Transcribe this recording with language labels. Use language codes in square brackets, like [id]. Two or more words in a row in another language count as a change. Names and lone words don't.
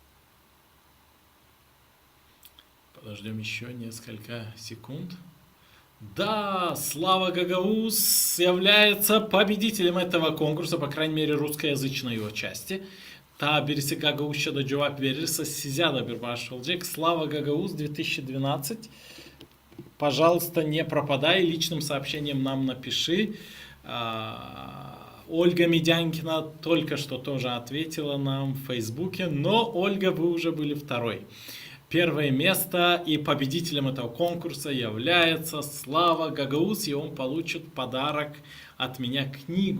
[ru] Подождем еще несколько секунд. Да, Слава Гагауз является победителем этого конкурса, по крайней мере, русскоязычной его части. [gag] Та birisi Gagauz'ça da cevap verirse size de bir bağış olacak. [ru] Слава Гагауз 2012. Пожалуйста, не пропадай, личным сообщением нам напиши. Ольга Медянкина только что тоже ответила нам в Фейсбуке, но, Ольга, вы уже были второй. Первое место и победителем этого конкурса является Слава Гагауз, и он получит подарок от меня, книгу.